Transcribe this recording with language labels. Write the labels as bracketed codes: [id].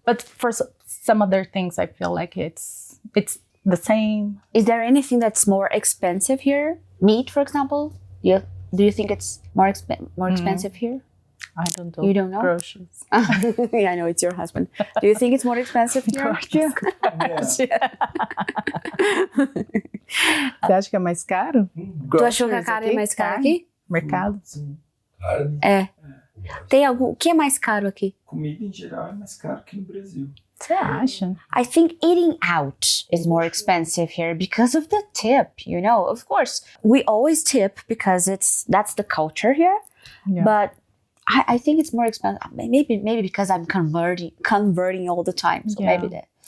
[en] But for some other things, I feel like it's the same. Is there anything that's more expensive here? Meat, for example? Do you think it's more expensive here? I don't know. You don't know? Groceries. Yeah, I know, it's your husband. Do you think it's more expensive here? Yeah. [pt] Você acha que é mais caro? Tu achou que a carne é mais cara aqui? Mercado? Sim. Carne. É. Tem algum... O que é mais caro aqui? Comida em geral é mais caro que no Brasil. Você acha? [en] I think eating out is more expensive here because of the tip, you know. Of course, we always tip because that's the culture here. Yeah. But I think it's more expensive. Maybe because I'm converting all the time. So maybe that.